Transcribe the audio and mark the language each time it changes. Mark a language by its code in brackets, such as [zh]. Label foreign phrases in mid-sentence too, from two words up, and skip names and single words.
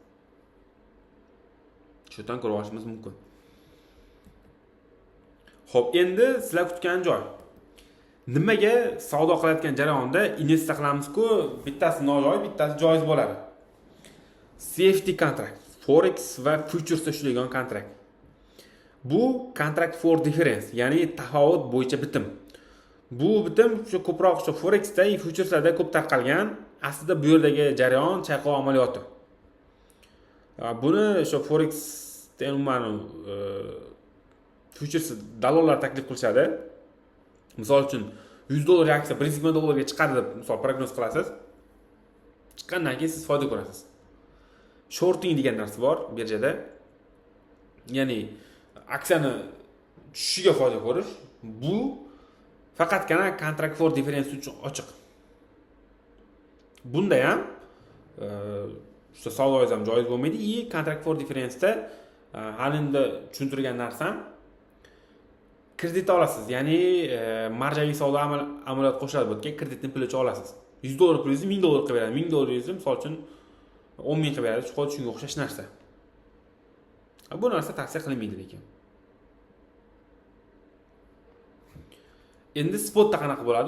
[uz] Shundan ko'rib olishimiz mumkin. Xo'p, endi sizlar kutgan joy. Nimaga savdo qilayotgan jarayonda investitsiya qilamiz-ku, bittasi nojoiz, bittasi joiz bo'ladi. CFD kontrakt, forex va futuresda ishlaydigan kontrakt. [en] Bu contract for difference, [uz] ya'ni tafovut bo'yicha bitim. Bu bitim ko'proq forex-da, futureslarda ko'p tarqalgan. Aslida bu yerdagi jarayon chayqov amaliyoti. Buni forex umuman futures dalollar taklif qilishadi. Misol uchun 100 dollarga aksiya 120 dollarga chiqadi deb misol prognoz qilasiz. Chiqqandan keyin siz foyda ko'rasiz. Shorting degan narsa bor birjada. Ya'ni aksiyani tushishiga foyda ko'rish, Bu faqatgina [en] contract for difference [uz] uchun ochiq. Bunda ham işte savdoingiz ham joiz bo'lmaydi. [en] Contract for difference [uz] da hali endi tushuntirgan narsam kredit olasiz. Ya'ni marjaviy savdo amaliyot qo'shiladi bu yerga, kreditni pulicha olasiz. $100 pulingizni $1000 qilib beradi. $1000 misol uchun 10,000 qilib beradi. Shunga o'xshash narsa. Bu narsa tavsiya qilinmaydi lekin. Endi spotda qanaqa bo'ladi?